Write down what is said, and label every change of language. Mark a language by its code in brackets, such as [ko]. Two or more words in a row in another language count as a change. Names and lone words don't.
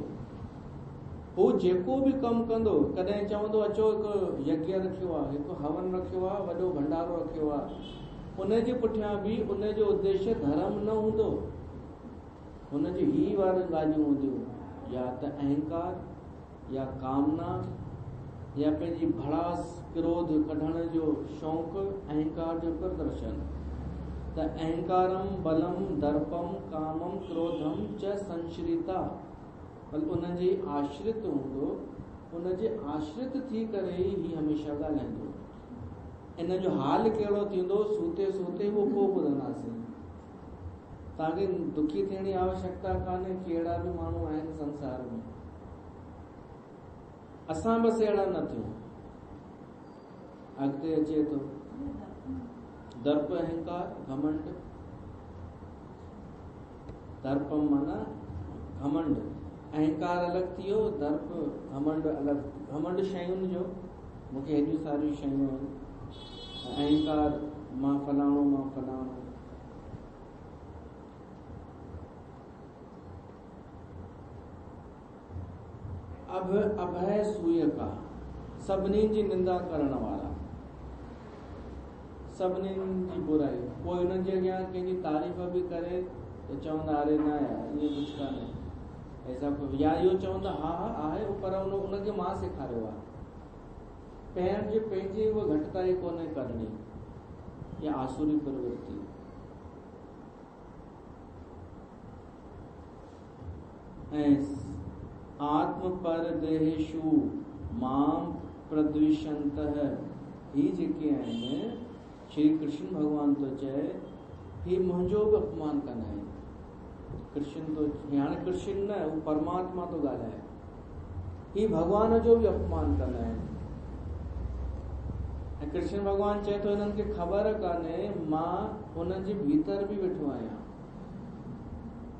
[sd] हू जेको बि कमु कंदो, कॾहिं चवंदो अचो हिकु यज्ञ रखियो आहे, हिकु हवन रखियो आहे, वॾो भंडारो रखियो आहे, उनजे पुठियां बि उनजो उद्देश्य धर्म न हूंदो, हुनजी ही वारी ॻाल्हियूं हूंदियूं, या त अहंकार, या कामना, या पंहिंजी भड़ास क्रोध कढण जो शौक़ु, अहंकार जो प्रदर्शन। त [sa] अहंकारम बलम दर्पम कामम क्रोधम च संश्रिता, [sd] उनजे आश्रित हूंदो, उनजे आश्रित थी करे ही हमेशह ॻाल्हाईंदो। इन जो हाल कहिड़ो थींदो, सूते सूते उहो पोइ ॿुधंदासीं। तव्हांखे दुखी थियण जी आवश्यकता कान्हे कि अहिड़ा बि माण्हू आहिनि संसार में। असां बसि अहिड़ा न थियूं। अॻिते अचे थो दर्प, अहंकार, घमंड। दर्पम माना घमंड, अहंकार अलॻि थी वियो, दर्प घमंड अलॻि। घमंड शयुनि जो, मूंखे हेॾियूं सारियूं शयूं आहिनि, अहंकार मां फलाणो, मां फलाणो। [sa] अभय सूयका, [sd] सभिनी जी निंदा करण वारा, सभिनी जी बुराई। पोइ हुननि जे अॻियां कंहिंजी तारीफ़ बि करे त चवंदा अरे न यार ईअं कुझु कान्हे, [hi] ऐसा कोई, [sd] या इहो चवंदा हा हा आहे, पर उनखे मां सेखारियो आहे। पंहिंजी उहा घटिताई कोन्हे करणी, या आसुरी प्रवृत्ति। [sa] ऐं आत्म पर देहेशु माम प्रद्विशंतः, [sd] ही जेके आहिनि श्री कृष्ण भगवान तो चए ही मुंहिंजो बि अपमान कंदा आहिनि। कृष्ण तो हाणे कृष्ण न, हू परमात्मा तो ॻाल्हाए, ही भगवान जो बि अपमान कंदा आहिनि। ऐं कृष्ण भगवान चए थो हिननि खे ख़बर कान्हे मां हुननि जे भीतर बि वेठो आहियां।